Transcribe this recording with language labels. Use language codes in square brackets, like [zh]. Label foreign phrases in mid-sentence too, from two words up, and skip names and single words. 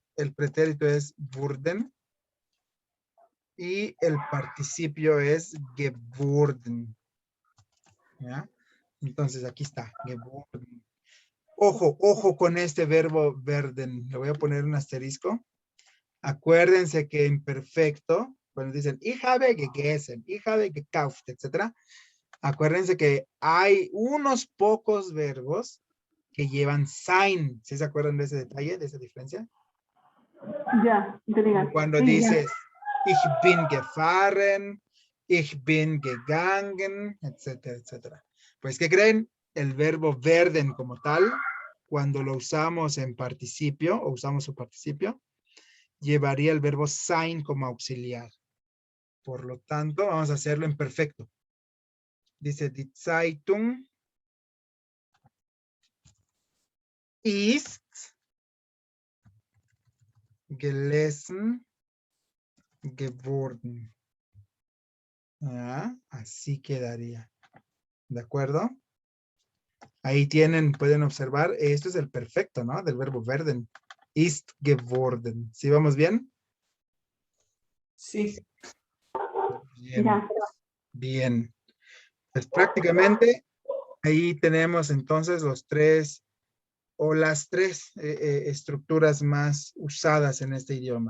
[es] El pretérito es wurden y el participio es gewurden. ¿Ya? Entonces aquí está. Geworden. Ojo, ojo con este verbo werden. Le voy a poner un asterisco. Acuérdense que en perfecto, cuando dicen [de] ich habe gegessen, ich habe gekauft, [es] etc. Acuérdense que hay unos pocos verbos que llevan sein. ¿Sí se acuerdan de ese detalle, de esa diferencia? Ya, te digas. Como cuando Sí, ya. [de] dices ich bin gefahren, ich bin gegangen, [es] etcétera, etcétera. Pues, ¿qué creen? El verbo werden como tal, cuando lo usamos en participio, o usamos su participio, llevaría el verbo sein como auxiliar. Por lo tanto, vamos a hacerlo en perfecto. Dice, [de] die Zeitung ist gelesen geworden. [es] Ah, así quedaría. ¿De acuerdo? Ahí tienen, pueden observar, esto es el perfecto, ¿no? Del verbo werden. [de] Ist geworden. [es] ¿Sí vamos bien? Sí. Bien, Ya. bien. Pues prácticamente ahí tenemos entonces los tres o las tres estructuras más usadas en este idioma.